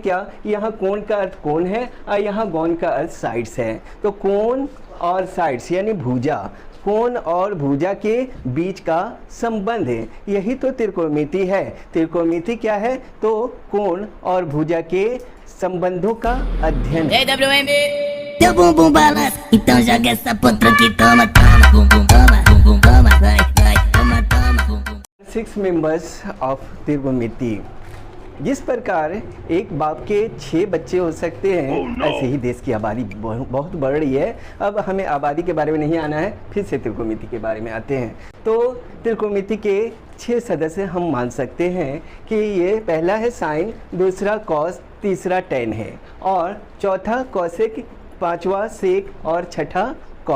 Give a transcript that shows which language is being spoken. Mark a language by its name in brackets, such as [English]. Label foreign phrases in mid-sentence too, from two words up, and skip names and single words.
[Hindi] क्या, यहाँ कोण का अर्थ कोण है और यहाँ गॉन का अर्थ साइड्स है। तो कोण और साइड्स यानी भुजा, कोण और भुजा के बीच का संबंध है, यही तो त्रिकोणमिति है। त्रिकोणमिति क्या है? तो कोण और भुजा के संबंधों का अध्ययन है। [Portuguese] Teu bumbum balança, então joga essa potranca que toma, toma, bumbum toma, vai, toma, bumbum। [Hindi] 6 [English] members of [Hindi] त्रिकोणमिति। जिस प्रकार एक बाप के 6 बच्चे हो सकते हैं, ऐसे ही देश की आबादी बहुत बढ़ रही है। अब हमें आबादी के बारे में नहीं आना है, फिर से त्रिकोणमिति के बारे में आते हैं। तो त्रिकोणमिति के 6 सदस्य हम मान सकते हैं कि ये पहला है साइन, दूसरा कॉस, तीसरा टेन है और चौथा कॉसेक, पांचवा सेक और छठा कॉस।